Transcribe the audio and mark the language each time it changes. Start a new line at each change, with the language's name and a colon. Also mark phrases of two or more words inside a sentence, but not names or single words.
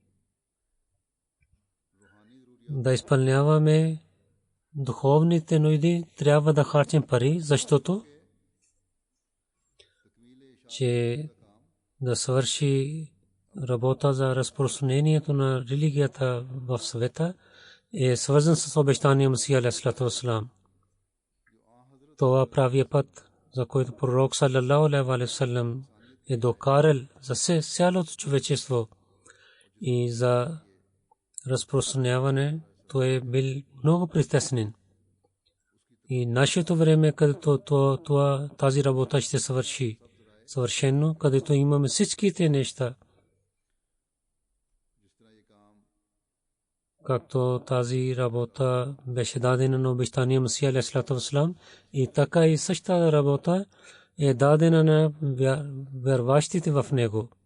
Bulgarian: да изпълняваме духовните нужди, трябва да харчим пари, защото че да свърши работа за разпространението на религията в света е свързан с обещания Масия
Arabic: عليه الصلاة والسلام.
Bulgarian: Това правия път, за който пророк
Arabic: صلى الله عليه وسلم
Bulgarian: е докарал за цялото човечество и за разпространяване, той е бил много притеснен. И нашето време, където тази работа ще свърши съвършено, където имаме всичките неща, както тази работа беше дадена на обещания Масия
Arabic: عليه الصلاة والسلام,
Bulgarian: и така и същата работа е дадена на вярващите в него.